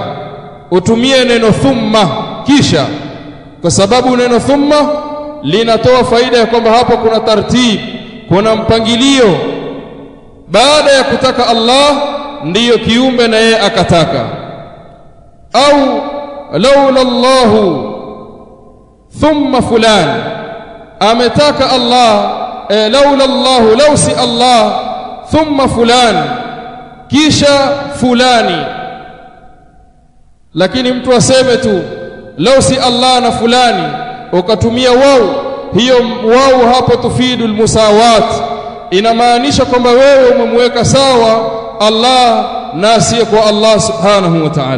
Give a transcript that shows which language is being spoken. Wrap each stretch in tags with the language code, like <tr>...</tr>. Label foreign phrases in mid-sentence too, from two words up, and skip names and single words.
<sw>Utumie neno thumma kisha, kwa sababu neno thumma linatoa faida ya kwamba hapo kuna tartib, kuna mpangilio. Baada ya kutaka Allah ndiyo kiumbe na yeye akataka.</sw> <ar>Au لولا الله ثم فلان,</ar> <sw>ametaka Allah</sw> <ar>لولا الله,</ar> <sw>law si Allah</sw> <ar>ثم فلان,</ar> <sw>kisha fulani. Lakini mtu aseme tu law si Allah na fulani, ukatumia wao, hiyo wao hapo</sw> <ar>تفيد المساواة,</ar> <sw>inamaanisha kwamba wewe umemweka sawa Allah na asiyekuwa Allah</sw> <ar>سبحانه وتعالى.</ar>